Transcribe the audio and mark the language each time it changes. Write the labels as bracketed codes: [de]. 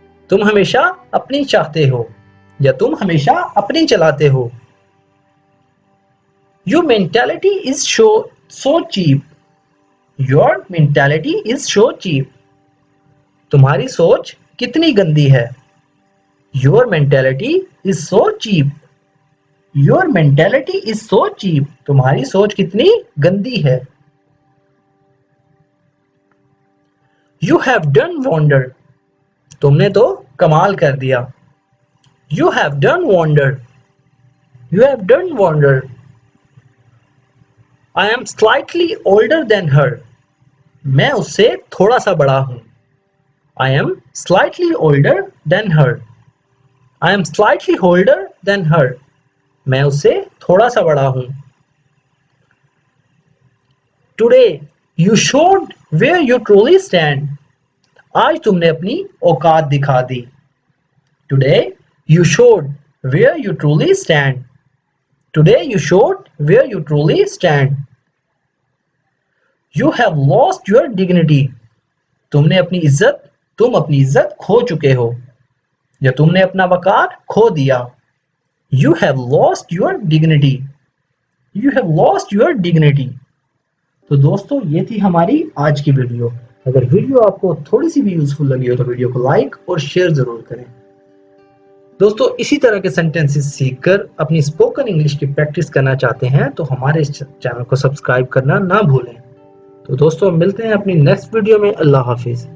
[hi] तुम हमेशा अपनी चाहते हो या तुम हमेशा अपनी चलाते हो. [en] Your mentality is so cheap. Your mentality is so cheap. [hi] तुम्हारी सोच कितनी गंदी है. [en] Your mentality is so cheap. Your mentality is so cheap. [hi] तुम्हारी सोच कितनी गंदी है. [en] You have done wonder. [hi] तुमने तो कमाल कर दिया. [en] You have done wonder. You have done wonder. I am slightly older than her. [hi] मैं उससे थोड़ा सा बड़ा हूं. [en] I am slightly older than her. I am slightly older than her. [hi] मैं उससे थोड़ा सा बड़ा हूं. [en] Today you showed where you truly stand. [hi] आज तुमने अपनी औकात दिखा दी. [en] Today you showed where you truly stand. Today you showed where you truly stand. You have lost your dignity. [hi] तुम अपनी इज्जत खो चुके हो या तुमने अपना वकार खो दिया। [en] You have lost your dignity. You have lost your dignity. [hi] तो दोस्तों ये थी हमारी आज की वीडियो। अगर वीडियो आपको थोड़ी सी भी यूजफुल लगी हो तो वीडियो को लाइक और शेयर जरूर करें। दोस्तों इसी तरह के सेंटेंसेस सीखकर अपनी स्पोकन इंग्लिश की प्रैक्टिस करना चाहते हैं तो हमारे इस चैनल को सब्सक्राइब करना ना भूलें। तो दोस्तों मिलते हैं अपनी नेक्स्ट वीडियो में। अल्लाह हाफिज।